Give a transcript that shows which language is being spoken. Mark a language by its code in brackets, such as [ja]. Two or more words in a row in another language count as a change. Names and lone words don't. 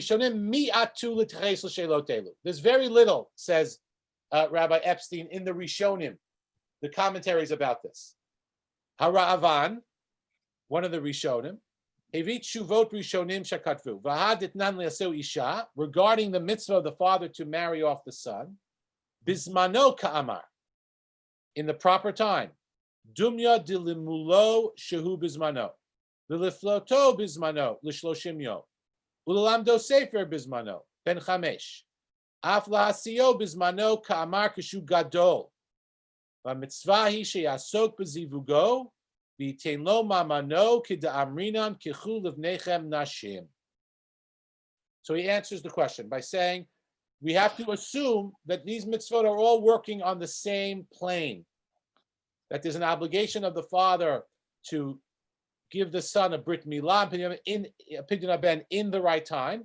[en] There's very little, says Rabbi Epstein, in the Rishonim, the commentaries about this. Hara'avan, one of the Rishonim, regarding the mitzvah of the father to marry off the son, [he] בזמנו קאמר, [en] in the proper time, [he] דומיא דלמולו שהוא בזמנו, לפדותו בזמנו, לשלשים יום, וללמדו ספר בזמנו, בן חמש, אף להשיאו בזמנו קאמר כשהוא גדול, ומצוה היא שיעסוק בזיווגו, ויתן לו ממונו כדאמרינן קחו לבניכם נשים. [en] So he answers the question by saying, we have to assume that these mitzvot are all working on the same plane, that there's an obligation of the father to give the son a [he] ברית מילה [en] in [he] פדיון הבן [en] in the right time.